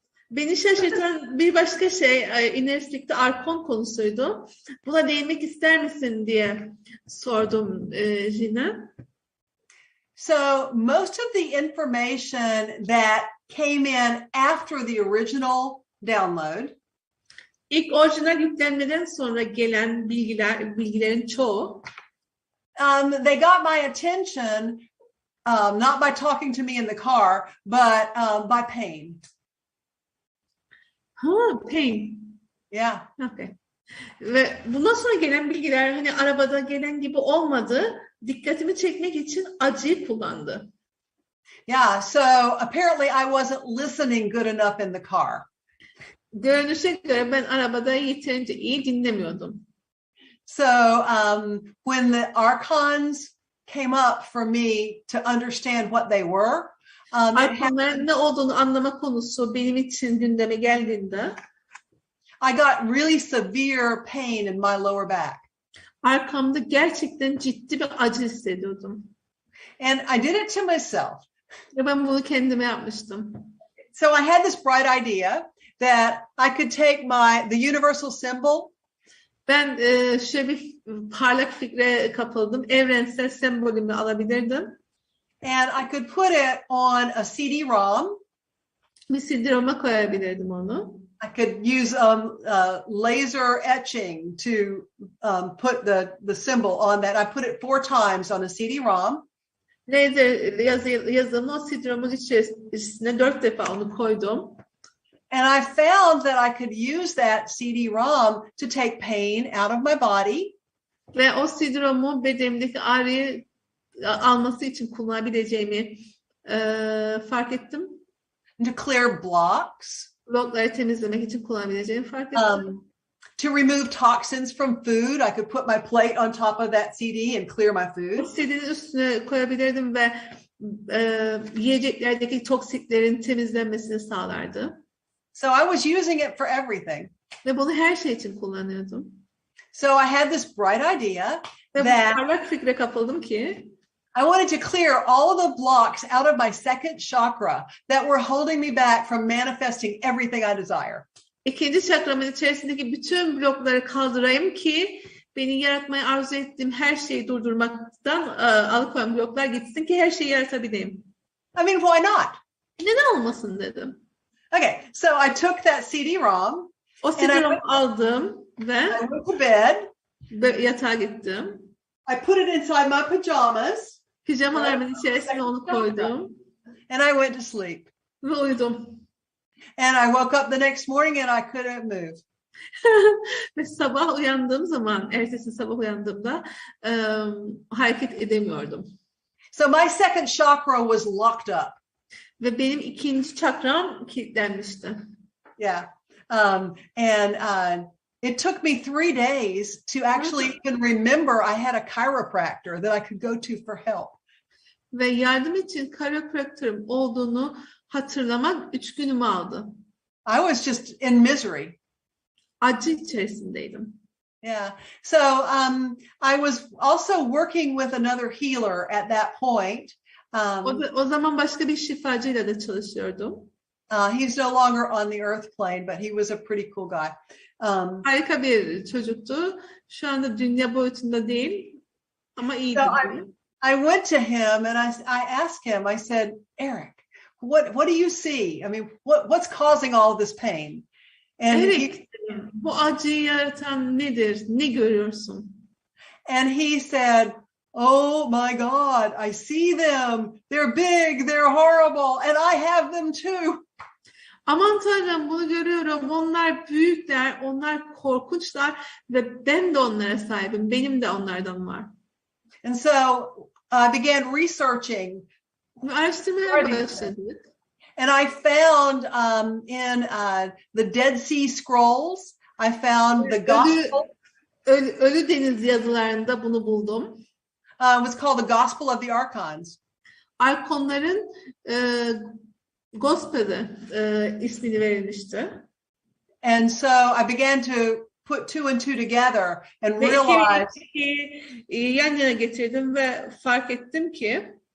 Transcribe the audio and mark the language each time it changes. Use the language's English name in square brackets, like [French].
[Turkish] beni şaşırtan bir başka şey inerislikte arkon konusuydu. Buna değinmek ister misin diye sordum Gina. [English] So most of the information that came in after the original download, [Turkish] İlk orijinal yüklenmeden sonra gelen bilgilerin çoğu, [English] they got my attention not by talking to me in the car, but by pain. Pain. Yeah. Okay. [Turkish] Ve bundan sonra gelen bilgiler hani arabada gelen gibi olmadı. Dikkatimi çekmek için acıyı kullandı. [English] Yeah, so apparently I wasn't listening good enough in the car. [Turkish] Görünüşe göre ben arabada yeterince iyi dinlemiyordum. [English] So when the archons came up for me to understand what they were, [Turkish] arkonların ne olduğunu anlama konusu benim için gündeme geldiğinde, [English] I got really severe pain in my lower back. [Turkish] Arkamda gerçekten ciddi bir acı hissediyordum. [English] And I did it to myself. [Turkish] Ve ben bunu kendime yapmıştım. [English] So I had this bright idea that I could take the universal symbol. [Turkish] Ben şöyle bir parlak fikre kapıldım. Evrensel sembolümü alabilirdim. [English] And I could put it on a CD-ROM. [Turkish] Bir CD-ROM'a koyabilirdim onu. [English] I could use laser etching to put the symbol on that. I put it 4 times on a CD-ROM. [Turkish] Laser yazımı o CD-ROM'un içerisine 4 defa onu koydum. [English] And I found that I could use that CD-ROM to take pain out of my body. [Turkish] Ve o CD-ROM'u bedenimdeki ağrıyı alması için kullanabileceğimi fark ettim. [English] To clear blocks. [Turkish] Blokları temizlemek için kullanabileceğimi fark ettim. [English] To remove toxins from food, I could put my plate on top of that CD and clear my food. [Turkish] CD'nin üstüne koyabilirdim ve yiyeceklerdeki toksiklerin temizlenmesini sağlardı. [English] So I was using it for everything. [Turkish] Ve bunu her şey için kullanıyordum. [English] So I had this bright idea [Turkish] ve [English] that [Turkish] parlak fikre kapıldım ki [English] I wanted to clear all of the blocks out of my second chakra that were holding me back from manifesting everything I desire. [Turkish] İkinci çakramın içerisindeki bütün blokları kaldırayım ki beni yaratmayı arzu ettiğim her şeyi durdurmaktan alıkoyan bloklar gitsin ki her şeyi yaratabileyim. [English] I mean, why not? [Turkish] Neden olmasın dedim. [English] Okay, so I took that CD-ROM. [Turkish] O CD-ROM aldım ve [English] I went to bed. [Turkish] Yatağa gittim. [English] I put it inside my pajamas. [Turkish] Pijamalarımın içerisine onu koydum. [English] And I went to sleep. [Turkish] Ve uyudum. [English] And I woke up the next morning and I couldn't move. [Turkish] Ve sabah uyandığım zaman, ertesi sabah uyandığımda hareket edemiyordum. [English] So my second chakra was locked up. [Turkish] Ve benim ikinci çakram kilitlenmişti. [English] Yeah. And it took me 3 days to actually even remember I had a chiropractor that I could go to for help. [Turkish] Ve yardım için chiropractor'ım olduğunu hatırlamak 3 günümü aldı. [English] I was just in misery. [Turkish] Acı içerisindeydim. [English] Yeah. So I was also working with another healer at that point. [Turkish] O zaman başka bir şifacıyla da çalışıyordum. [English] He's no longer on the earth plane, but he was a pretty cool guy. [Turkish] Harika bir çocuktu. Şu anda dünya boyutunda değil ama iyiydi. [English] So I went to him and I asked him, I said, Eric, what do you see? I mean, what's causing all this pain? And [Turkish] Eric, bu acıyı yaratan nedir? Ne görüyorsun? [English] he said, oh my God, I see them. They're big, they're horrible, and I have them too. [Turkish] Aman Tanrım, bunu görüyorum. Onlar büyükler, onlar korkunçlar ve ben de onlara sahibim. Benim de onlardan var. [English] And so I began researching. [Turkish] Araştırmaya başladık. [English] And I found in the Dead Sea Scrolls, I found the Gospel. [Turkish] Ölü Deniz yazılarında bunu buldum. [English] It was called the Gospel of the Archons. [Turkish] Arkonların Gospel'ı ismini verilmişti. [English] And so I began to put two and two together and realize. [Turkish] Yan yana getirdim ve fark ettim ki.